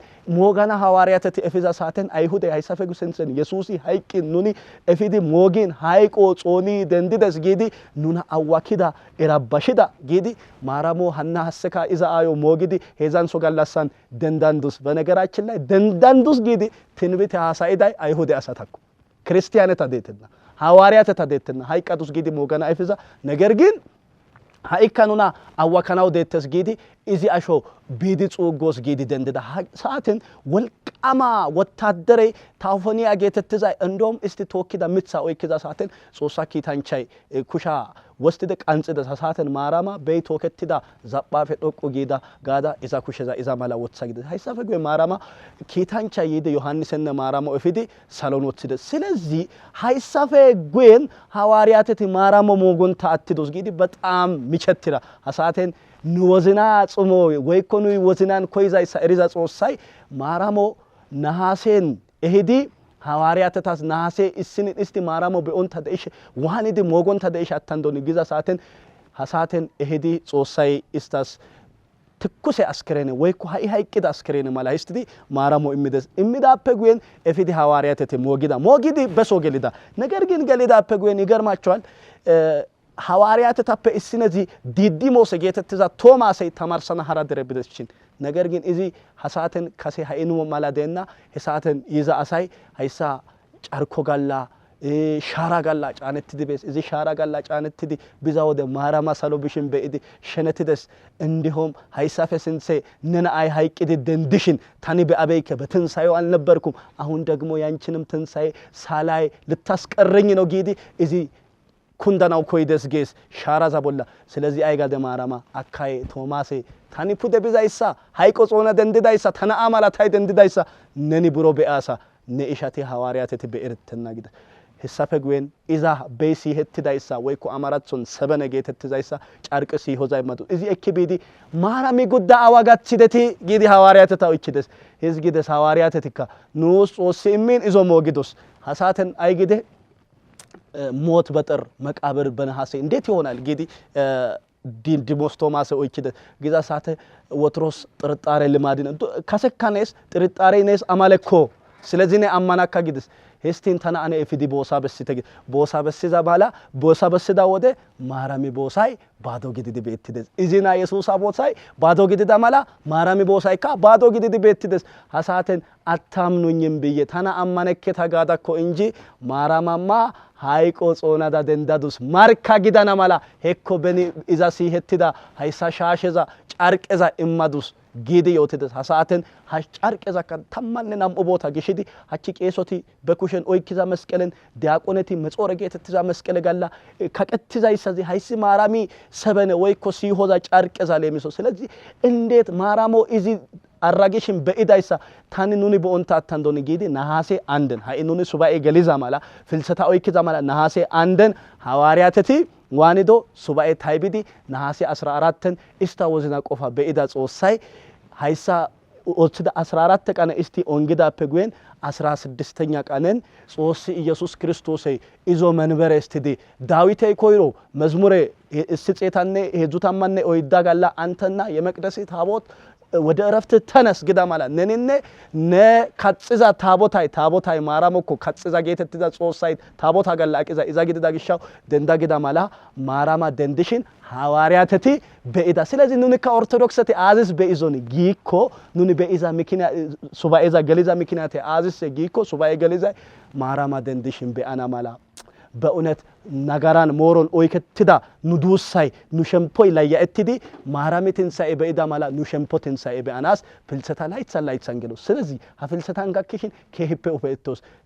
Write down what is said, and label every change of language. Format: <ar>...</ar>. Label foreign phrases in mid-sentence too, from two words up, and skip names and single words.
<wal>ሞጋና ሐዋርያተት ኤፊዛ ሳተን አይሁድ ሃይሳፈጉ ሰንሰን ኢየሱስ ሃይቂ ኑኒ ኤፊዲ ሞጊን ሃይቆ ጾኒ ደንዲደስ ጊዲ ኑና አዋኪዳ ኤራባሽዳ ጊዲ ማራሞ ሐና ሐሰካ ኢዛ አዮ ሞጊዲ ሄዛን ሶጋላሳን ደንዳንዱስ</wal> <am>በነገራችን ላይ</am> <wal>ደንዳንዱስ ጊዲ ትንቢት ሐሳይዳይ አይሁድ አሳታኩ ክርስቲያነት አደተና ሐዋርያት ተደተና ሃይቃዱስ ጊዲ ሞጋና አይፍዛ</wal> <am>ነገር ግን</am> <wal>ሃይካኑና አዋካናው ደተስ ጊዲ እዚ አሾ ቢዲ ጾጎስ ጊዲ ደንደዳ ሰዓትን ወልቃማ ወታደሬ ታፎኒያ ጌተትዛ እንደም እስቲ ቶኪዳ ምትሳ ወይክዛ ሰዓትን ጾሳኪ ታንቻይ ኩሻ ወስቲደ ቃንጽደ ሰዓትን ማራማ በይ ቶከቲዳ ዛባፈ ዶቆ ጊዳ ጋዳ ኢዛ ኩሸዛ ኢዛ ማላ ወትሳ ጊዲ ሃይሳፈጉ ማራማ ኪታንቻይ ይደ ዮሐንስና ማራማ እፊዲ ሳሎን ወትደ ስለዚህ ሃይሳፈጉን ሐዋርያት ማራማ ሞጎን ታአትዶስ ጊዲ በጣም ሚቸትራ ሰዓትን ንወዝና ጽሞ ወይኮኑ ወዝናን ኮይዛይ ሳሪዛ ጾሳይ ማራሞ ነሐሴን እሂዲ ሐዋርያተታስ ነሐሴ እስኒ እስቲ ማራሞ በኦንታ ደይሽ ዋኒዲ ሞጎንታ ደይሽ አታንዶኒ ግዛ ሰዓትን ሐሳተን እሂዲ ጾሳይ እስታስ ትኩሴ አስከረነ ወይኮ ሃይቂዳ አስከረነ ማላ እስቲ ማራሞ ኢሚዳፔ ጉን እፊዲ ሐዋርያተተ ሞጊዲ በሶገሊዳ</wal> <am>ነገር ግን</am> <wal>ገሊዳፔ ጉን ይገርማቸዋል ሐዋርያት ታፔ እስነዚ ዲዲሞስ ጌተትዛ ቶማስ ተማርሰና ሐራ ደረብደችን</wal> <am>ነገር ግን</am> <wal>እዚ ሐሳተን ከሴ ሃይኑ ማላደና ሐሳተን ይዛ አሳይ ሃይሳ ጫርኮ ጋላ ሻራ ጋላ ጫነት ዲቤስ እዚ ሻራ ጋላ ጫነት ዲ ቢዛ ወደ ማራማ ሳሎብሽን በእዲ ሸነትደስ እንዲሁም ሃይሳፈ ስንሴ ነና አይ ሃይቂድ ደንድሽን ታኒ በአበይከ</wal> <am>በትንሳኤው አልነበርኩም አሁን ደግሞ ያንቺንም ትንሳኤ ሳላይ ልታስቀረኝ ነው</am> <wal>ጊዲ እዚ ኩንዳናው ኮይደስ ጌስ ሻራዛ ቦላ ስለዚህ አይጋደ ማራማ አካይ ቶማሴ ታኒ ፑደ ቢዛይሳ ሃይቆ ጾና ደንድዳይሳ ተና አማላ ታይ ደንድዳይሳ ነኒ ብሮ በአሳ ነኢሻቴ ሐዋርያቴ በእርተና ጊደ ሐሳፈጉን ኢዛ ቤሲ ሄትዳይሳ ወይኮ አማራቶን ሰበነ ጌተትዛይሳ ጫርቅሲ ሆዛይ ማቱ እዚ ኤኪቢዲ ማራሚ ጉዳ አዋጋትሲደቲ ጊዲ ሐዋርያቴ ታውችደስ ሄዝጊደስ ሐዋርያቴቲካ ኑስ ጾሲሚን ኢዞ ሞጊዶስ ሐሳተን አይጊደ</wal> <am>ሞት በጥር መቃብር በነሐሴ እንዴት ይሆናል</am> <wal>ጊዲ ዲሞስ ቶማስ ኦይችደ ግዛ ሳተ ወትሮስ ጥርጣሬ ልማዲን ከሰካኔስ ጥርጣሬ ነስ አማለኮ</wal> <am>ስለዚህ ነው</am> <wal>አማናካ ግድስ ሄስቲን ተና አነ ኤፊዲ ቦሳ በስተ ቦሳ በስዛ ባላ ቦሳ በስዳ ወደ ማራሚ ቦሳይ ባዶ ግድድ ቤትደስ ኢዚና ኢየሱስ ቦሳይ ባዶ ግድድ ማላ ማራሚ ቦሳይ ካ ባዶ ግድድ ቤትደስ ሐሳተን</wal> <am>አታምኑኝም ብዬ</am> <wal>ተና አማነከ ተጋዳኮ እንጂ ማራማማ ሃይቆ ጾናዳ ደንዳዱስ ማርካ ግዳና ማላ ሄኮ በኒ ኢዛ ሲሄትዳ ሃይሳ ሻሸዛ ጫርቀዛ ኢማዱስ ጊዲ yotides hasaten ha carqeza kan tammanne nam'u boota gishidi hachi qeesoti be kushen oykiza mesqelen diaqoneti mexore geetettiza mesqele galla kaqettizayssazi hayssi maarami sebene woykko siihoza carqeza leemiso</wal> <am>ስለዚህ እንዴት</am> <wal>ማራሞ izi አራጌሽን በኢዳይሳ ታኒ ኑኒ በኦንታ አታንዶኒ ጊዲ ነሐሴ አንደን ሃይ ኑኒ ሱባኤ ገሊዛ ማላ ፍልሰታ ኦይኪዛ ማላ ነሐሴ አንደን ሐዋርያተቲ ዋኒዶ ሱባኤ ታይቢዲ ነሐሴ 14ን ኢስታ ወዝና ቆፋ በኢዳ ጾሳይ ሃይሳ ኦትዳ 14 ቀን እስቲ ኦንግዳፔ ጉን 16ኛ ቀንን ጾስ ኢየሱስ ክርስቶስ ኢዞ መንበረ እስቲዲ ዳዊቴ ኮይሮ መዝሙሬ እስጽታነ ሄዙታማነ ኦይዳ ጋላ</wal> <am>አንተና የመቅደስ ታቦት ወደ ረፍት ተነስ</am> <wal>ግዳ ማላ ነነነ ነካጽዛ ታቦታይ ማራሞኮ ካጽዛ ጌተትዛ ጾሳይ ታቦታ ገላቂዛ ኢዛ ግዳ ግሻው ደንዳ ግዳ ማላ ማራማ ደንድሽን ሐዋርያተቲ በኢዳ ስለዚህ ኑንካ ኦርቶዶክስቲ አዝስ በኢዞኒ ጊኮ ኑኒ በኢዛ ምክንያ ሱባኤዛ ገሊዛ ምክንያት አዝስ ጊኮ ሱባኤ ገሊዛ ማራማ ደንድሽን በአና ማላ በእውነት ነገራን ሞሮን ኦይከትዳ ኑዱሳይ ኑሸምፖይ ላያእትዲ ማራሚትን ሳይ በኢዳ ማላ ኑሸምፖትን ሳይ በአናስ ፍልሰታ ላይት ሰንገሎ ስለዚህ አፍልሰታን ጋክሽን ከሂፔ ኦፈቶስ</wal>